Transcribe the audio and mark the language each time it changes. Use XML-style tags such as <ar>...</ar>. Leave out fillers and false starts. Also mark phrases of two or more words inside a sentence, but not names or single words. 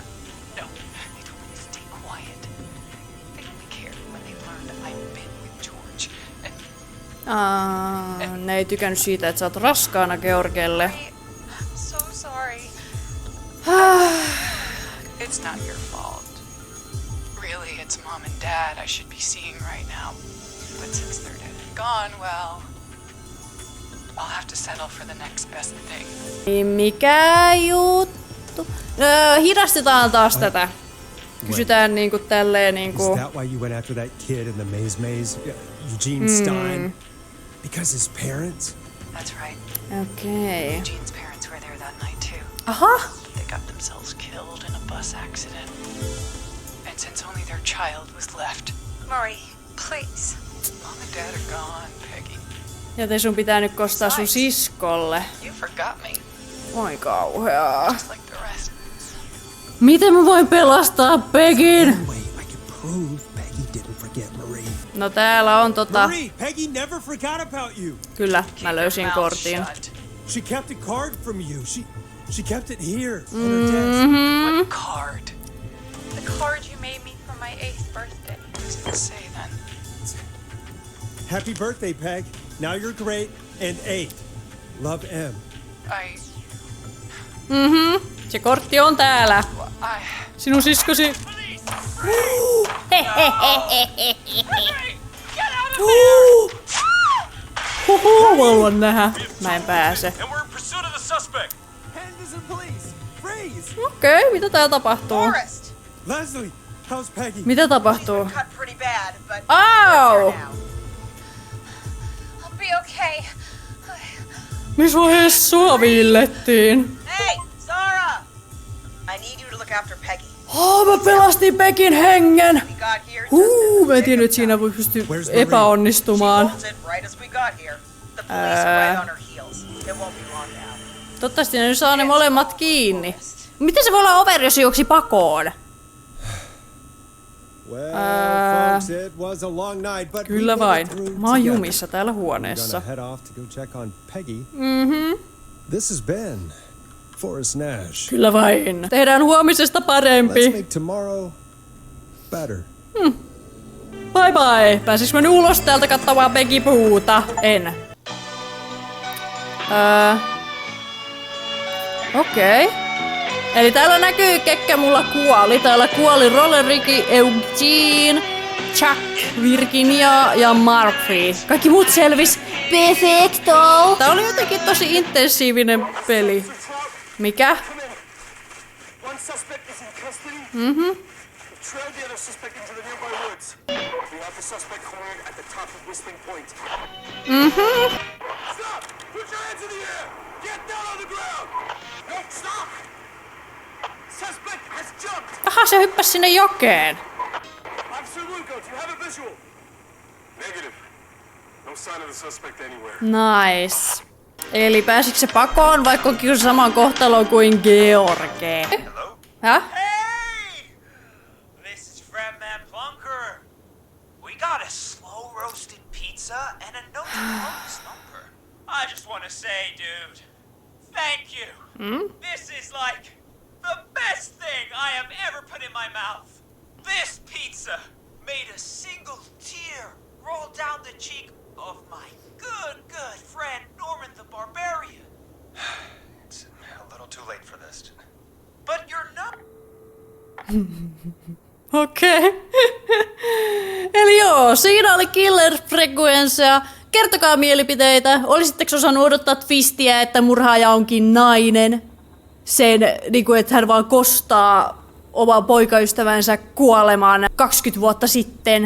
<en>No. They told me to stay quiet. They only cared when they learned I'd been with George. And</en> <fi>Ne ei tykännyt siitä, että sä oot raskaana Georgelle.</fi> <en>I'm so sorry. it's not your fault. Really, it's Mom and Dad I should be seeing right now. But since they're dead and gone, well, I'll have to settle for the next best thing.</en> <fi>Niin, mikä juttu? Hidastetaan taas tätä. Kysytään niinku tälleen</fi> <en>Is</en> <fi>niinku...</fi> <en>that why you went after that kid in the maze? Eugene Stein? Because his parents? That's right.</en> <fi>Okei.</fi> <en>Eugene's parents were there that night too.</en> <fi>Aha!</fi> <en>They got themselves killed in a bus accident. And since only their child was left, Marie, please. Mom and Dad are gone, Peggy.</en> <fi>Joten sun pitää nyt kostaa sun siskolle.</fi> <en>You forgot me,</en> <fi>Oi kauheaa.</fi> <en>just like the rest.</en> <fi>Miten mä voin pelastaa Pegin?</fi> <en>Anyway, I can prove Peggy didn't forget Marie.</en> <fi>No täällä on</fi> <en>Marie, Peggy never forgot about you.</en> <fi>Kyllä, mä löysin</fi> <en>Mouth</en> <fi>kortin.</fi> <en>shut. She kept a card from you. She kept it here on her desk. What card? The card you made me for my 8th birthday. What does it say then? Happy birthday, Peg. Now you're great and 8. Love, M.</en> <fi>Se kortti on täällä.</fi> <en>I</en> <fi>Sinun siskosi. Haluan nähdä. Mä en pääse.</fi> <en>And we're in pursuit of the suspect. Henderson police. Freeze.</en> <fi>Okei, mitä täällä tapahtuu?</fi> <en>Forrest! Leslie, how's Peggy?</en> <fi>Mitä tapahtuu?</fi> <en>Cut pretty bad, but</en> <fi>Au!</fi> <en>I'll be okay.</en> <fi>Missä vaiheessa sua viillettiin?</fi> <en>Hey, Zara! I need you to look after Peggy.</en> <fi>Mä pelastin Pegin hengen!</fi> <en>We got here just</en> <fi>Mä en tiennyt, että siinä voi pysty</fi> <en>Where's Marie?</en> <fi>epäonnistumaan.</fi> <en>bolted right as we got here. The police are right on her heels. It won't be long now.</en> <fi>Toivottavasti ne nyt saa ne molemmat kiinni. Miten se voi olla overi, jos se juoksi pakoon?</fi> <en>Well, folks, it was a long night, but</en> <fi>Kyllä</fi> <en>we made</en> <fi>vain.</fi> <en>it through</en> <fi>Mä oon</fi> <en>together.</en> <fi>jumissa täällä</fi> <en>We're</en> <fi>huoneessa.</fi> <en>gonna head off to go check on Peggy. This has been Forrest Nash.</en> <fi>Kyllä vain. Tehdään huomisesta</fi> <en>Let's</en> <fi>parempi.</fi> <en>make tomorrow better. Bye bye.</en> <fi>Pääsis mä nyt ulos täältä kattavaa Peggy puuta? En. Okei. Eli täällä näkyy, ketkä mulla kuoli. Täällä kuoli Rolleriki, Eugene, Chuck, Virginia ja Murphy. Kaikki muut selvis perfecto. Tää oli jotenkin tosi intensiivinen peli. Mikä?</fi> <en>One suspect is in custody. We've trailed the other suspect into the nearby woods. We have the suspect cornered at the top of Whistling Point. Stop! Put your hands in the air! Get down on the ground! No, stop! Suspect has jumped!</en> <fi>Aha, se hyppäsi sinne jokeen.</fi> <en>Officer Lugo, do you have a visual? Negative. No sign of the suspect anywhere. Nice.</en> <fi>Eli pääsikö se pakoon, vaikka onkin saman kohtaloon kuin George?</fi> <en>Hello?</en> <fi>Häh?</fi> <en>Hey! This is from Bunker. We got a slow roasted pizza and a no close number. I just want to say, dude, thank you. This is like the best thing I have ever put in my mouth. This pizza made a single tear roll down the cheek of my good friend Norman the Barbarian. It's a little too late for this. But you're not.</en> <fi>Okei. Eli joo, siinä oli Killer Frequencea. Kertokaa mielipiteitä. Olisitteko osannut odottaa twistiä, että murhaaja onkin nainen? Sen, niinku, että hän vaan kostaa oman poikaystävänsä kuolemaan 20 vuotta sitten.</fi>